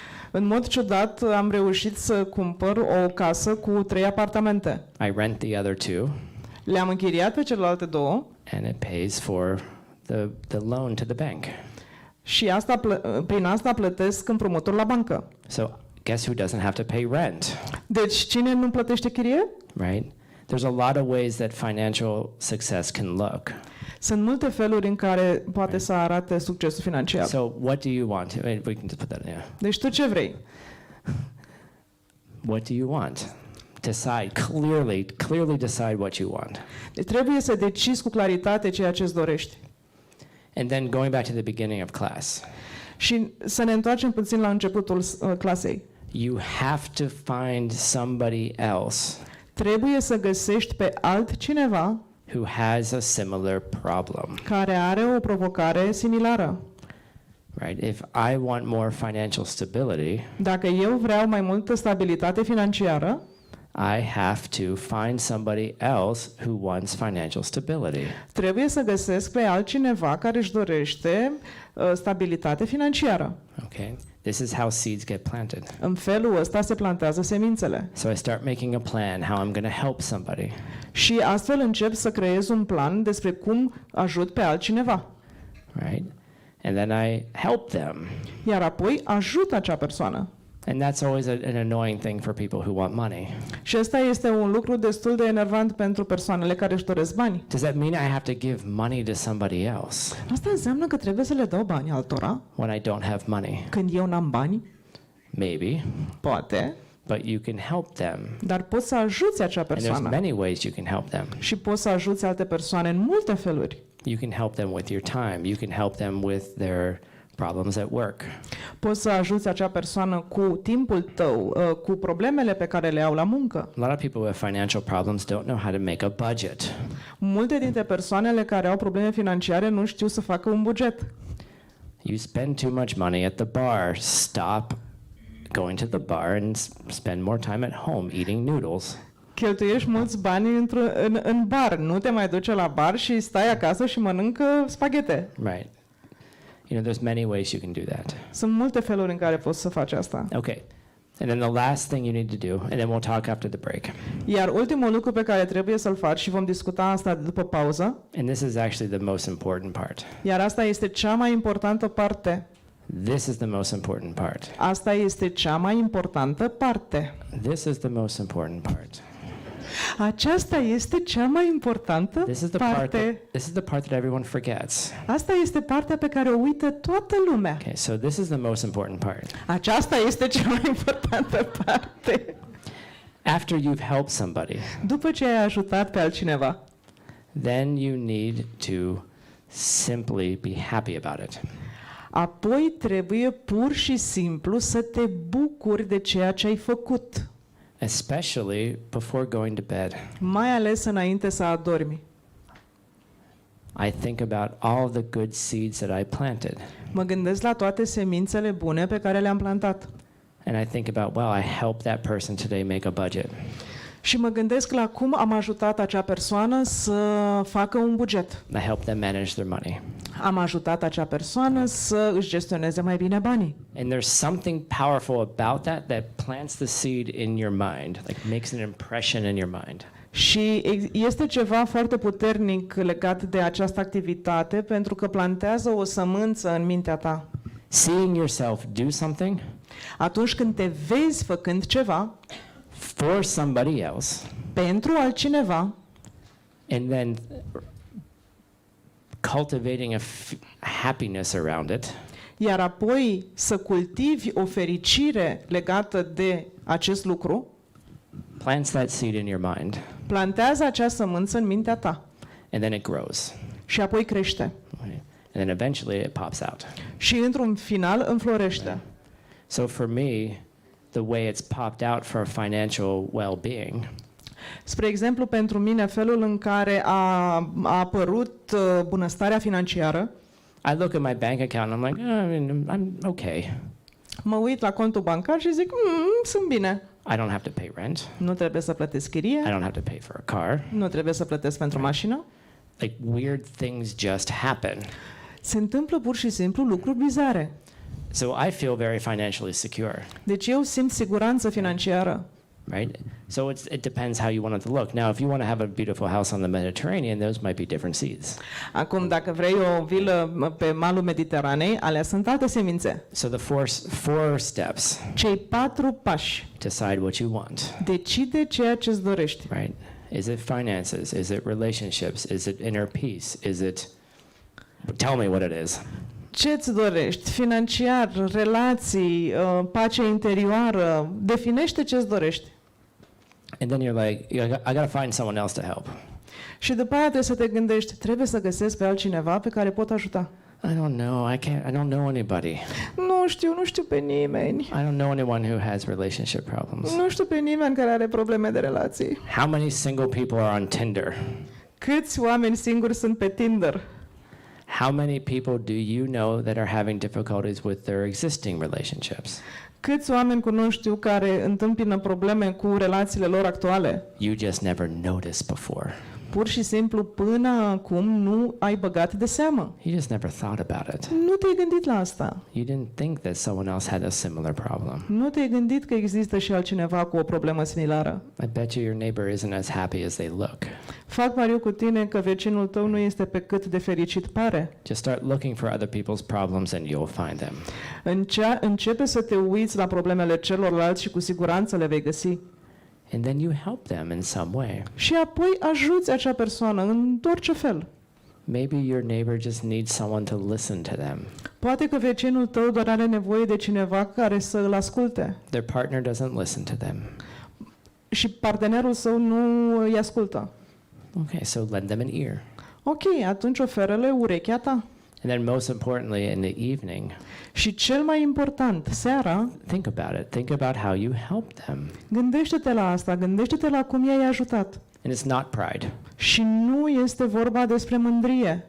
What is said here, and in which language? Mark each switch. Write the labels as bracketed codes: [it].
[ro] În mod ciudat, am reușit să cumpăr o casă cu 3 apartamente. [en] I rent the other 2, [ro] Le-am închiriat pe celelalte 2 [en] and it pays for the loan to the bank. [ro] și prin asta plătesc împrumutul la bancă. [en] So guess who doesn't have to pay rent, [ro] Deci cine nu plătește chirie? [en] right? There's a lot of ways that financial success can look. [ro] Sunt multe feluri în care poate să arate succesul financiar. [en] So what do you want? We can just put that in there. [ro] Deci tu ce vrei? [en] What do you want? Decide clearly decide what you want. [ro] Deci trebuie să decizi cu claritate ceea ce îți dorești. [en] And then going back to the beginning of class, [ro] Și să ne întoarcem puțin la începutul clasei. [en] you have to find somebody else [ro] Trebuie să găsești pe altcineva [en] who has a similar problem, [ro] care are o provocare similară. [en] right? If I want more financial stability, [ro] Dacă eu vreau mai multă stabilitate financiară, [en] I have to find somebody else who wants financial stability. [ro] trebuie să găsesc pe altcineva care își dorește stabilitate financiară. [en] Okay? This is how seeds get planted. [ro] În felul ăsta se plantează semințele. [en] So I start making a plan how I'm going to help somebody. [ro] Și astfel încep să creez un plan despre cum ajut pe altcineva. [en] Right? And then I help them. [ro] Iar apoi ajut acea persoană. [en] And that's always an annoying thing for people who want money. [ro] Și ăsta este un lucru destul de enervant pentru persoanele care își doresc bani. [en] Does that mean I have to give money to somebody else [ro] Asta înseamnă că trebuie să le dau bani altora [en] when I don't have money? [ro] când eu n-am bani? [en] Maybe, [ro] Poate, [en] but you can help them. [ro] dar poți să ajuți acea [en] And there's [ro] persoană. [en] many ways you can help them. [ro] Și poți să ajuți alte persoane în multe feluri. [en] You can help them with your time. You can help them with their problems at work. [ro] Poți să ajuți acea persoană cu timpul tău, cu problemele pe care le au la muncă. [en] A lot of people with financial problems don't know how to make a budget. [ro] Multe dintre persoanele care au probleme financiare nu știu să facă un buget. [en] You spend too much money at the bar. Stop going to the bar and spend more time at home eating noodles. [ro] Cheltuiești mulți bani în bar, nu te mai duce la bar și stai acasă și mănâncă spaghete. [en] Right. You know, there's many ways you can do that. [ro] Sunt multe feluri în care poți să faci asta. [en] Okay. And then the last thing you need to do, and then we'll talk after the break. [ro] Iar ultimul lucru pe care trebuie să-l faci, și vom discuta asta după pauză, [en] And this is actually the most important part. [ro] iar asta este cea mai importantă parte. [en] This is the most important part. [ro] Asta este cea mai importantă parte. [en] This is the most important part. [ro] Aceasta este cea mai importantă [en] This is the part [ro] parte. [en] this is the part that everyone forgets. [ro] Asta este partea pe care o uită toată lumea. [en] Okay, so this is the most important part. [ro] Aceasta este cea mai importantă parte. [en] After you've helped somebody, [ro] După ce ai ajutat pe altcineva, [en] then you need to simply be happy about it. [ro] apoi trebuie pur și simplu să te bucuri de ceea ce ai făcut, [en] Especially before going to bed. [ro] mai ales înainte să adormi. [en] I think about all the good seeds that I planted. [ro] Mă gândesc la toate semințele bune pe care le-am plantat. [en] And I think about, well, I helped that person today make a budget. [ro] Și mă gândesc la cum am ajutat acea persoană să facă un buget. [en] I helped them manage their money. [ro] Am ajutat acea persoană să își gestioneze mai bine banii. [en] And there's something powerful about that plants the seed in your mind, like makes an impression in your mind. [ro] Și este ceva foarte puternic legat de această activitate pentru că plantează o sămânță în mintea ta. [en] Seeing yourself do something [ro] Atunci când te vezi făcând ceva [en] for somebody else, [ro] pentru altcineva [en] and then cultivating happiness around it, [ro] iar apoi să cultivi o fericire legată de acest lucru, [en] plants that seed in your mind, [ro] plantează acea sămânță în mintea ta [en] and then it grows. [ro] și apoi crește. [en] Right? And then eventually it pops out. [ro] Și într-un final înflorește. [en] So for me, the way it's popped out for financial well-being [ro] Spre exemplu, pentru mine, felul în care a apărut bunăstarea financiară, [en] I look at my bank account and I'm like, I mean, I'm okay. [ro] mă uit la contul bancar și zic, sunt bine. [en] I don't have to pay rent. [ro] Nu trebuie să plătesc chirie, [en] I don't have to pay for a car. [ro] nu trebuie să plătesc pentru mașină. [en] Like weird things just happen. [ro] Se întâmplă pur și simplu lucruri bizare. [en] So I feel very financially secure, [ro] Deci eu simt siguranță financiară. [en] right? So it depends how you want it to look. Now, if you want to have a beautiful house on the Mediterranean, those might be different seeds. [ro] Acum, dacă vrei o vilă pe malul Mediteranei, alea sunt alte semințe. [en] So the four steps: [ro] Cei 4 pași. [en] decide what you want, [ro] Decide ceea ce îți dorești. [en] right? Is it finances? Is it relationships? Is it inner peace? Is it? Tell me what it is. [ro] Ce îți dorești? Financiar, relații, pace interioară. Definește ce îți dorești. [en] And then you're like, I got to find someone else to help. [ro] Și după aia trebuie să te gândești, trebuie să găsesc pe altcineva pe care pot ajuta. [en] I don't know. I don't know anybody. [ro] Nu știu pe nimeni. [en] I don't know anyone who has relationship problems. [ro] Nu știu pe nimeni care are probleme de relații. [en] How many single people are on Tinder? [ro] Câți oameni singuri sunt pe Tinder? [en] How many people do you know that are having difficulties with their existing relationships? [ro] Câți oameni cunoști tu care întâmpină probleme cu relațiile lor actuale? [en] You just never noticed before. [ro] Pur și simplu, până acum nu ai băgat de seamă. [en] You just never thought about it. [ro] Nu te-ai gândit la asta. [en] You didn't think that someone else had a similar problem. [ro] Nu te-ai gândit că există și altcineva cu o problemă similară. [en] I bet you your neighbor isn't as happy as they look. [ro] Fac pariu cu tine că vecinul tău nu este pe cât de fericit pare. [en] Just start looking for other people's problems and you'll find them. [ro] Începe să te uiți la problemele celorlalți și cu siguranță le vei găsi. [en] And then you help them in some way. [ro] Și apoi ajuți acea persoană în orice fel. [en] Maybe your neighbor just needs someone to listen to them. [ro] Poate că vecinul tău doar are nevoie de cineva care să îl asculte. [en] Their partner doesn't listen to them. [ro] Și partenerul său nu îi ascultă. [en] Okay, so lend them an ear. [ro] Ok, atunci oferă-le urechea ta. [en] And then most importantly in the evening, [ro] Și cel mai important, seara, [en] think about it. Think about how you helped them. [ro] gândește-te la asta, gândește-te la cum i-ai ajutat. [en] And it's not pride. [ro] Și nu este vorba despre mândrie.